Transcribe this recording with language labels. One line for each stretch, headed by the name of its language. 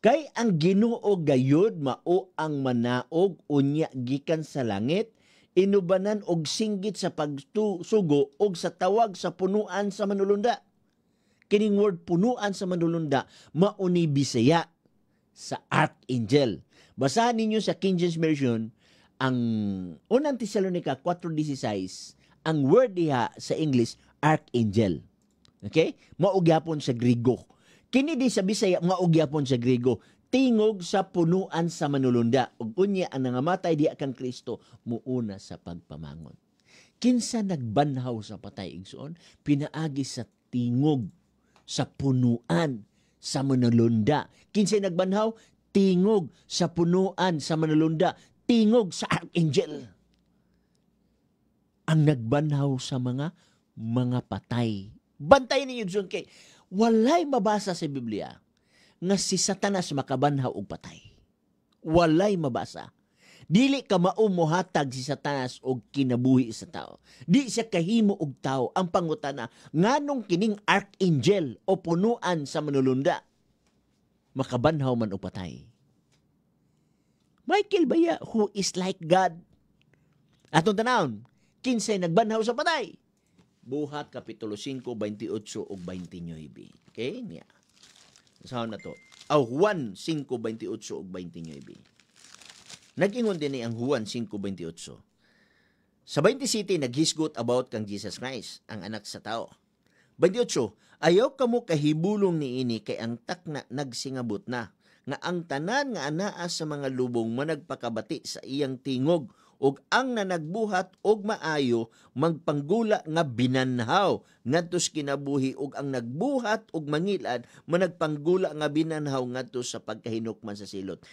Cebuano: Kay ang Ginoo gayud mao ang manaog unya gikan sa langit, inubanan og singgit sa pagsugo og sa tawag sa punuan sa manulunda. Kining word punuan sa manulunda mao ni Bisaya sa archangel. Basahan ninyo sa King James Version ang unang Tesalonica 4:16, ang word diha sa English archangel. Okay? Mao gyapon sa Griego. Kini di sa Bisaya mao gyapon sa Griego, tingog sa punuan sa manulunda. Ug unya ang nangamatay diha kang Kristo muuna sa pagpamangon. Kinsa nagbanhaw sa patay igsoon? Pinaagi sa tingog sa punuan sa manulunda. Kinsa nagbanhaw? Tingog sa punuan sa manulunda. Tingog sa archangel. Ang nagbanhaw sa mga patay. Bantay ninyo igsoon kay walay mabasa sa Biblia nga si Satanas makabanhaw og patay. Walay mabasa. Dili ka mao mohatag si Satanas og kinabuhi sa tao. Di siya kahimo og tao. Ang pangutana, nganong kining archangel o punuan sa manulunda makabanhaw man og patay?
English: Michael baya, who is like God?
Cebuano: Atong tanawon, kinsay nagbanhaw sa patay? Buhat kapitulo 5, 28 ug 29. Okay? Niya.
Filipino: Saan na to?
Cebuano: Juan 5, 28 ug 29. Nag-ingon din ang Juan 5:28. Sa 27 naghisgot about kang Jesus Christ, ang anak sa tao. 28, ayaw kamo kahibulong niini kay ang takna nagsingabot na, nga ang tanan nga anaa sa mga lubong managpakabati sa iyang tingog, ug ang nanagbuhat og maayo magpanggula nga binanhaw ngadto sa kinabuhi, ug ang nagbuhat og mangilad managpanggula nga binanhaw ngadto sa pagkahinukman sa silot.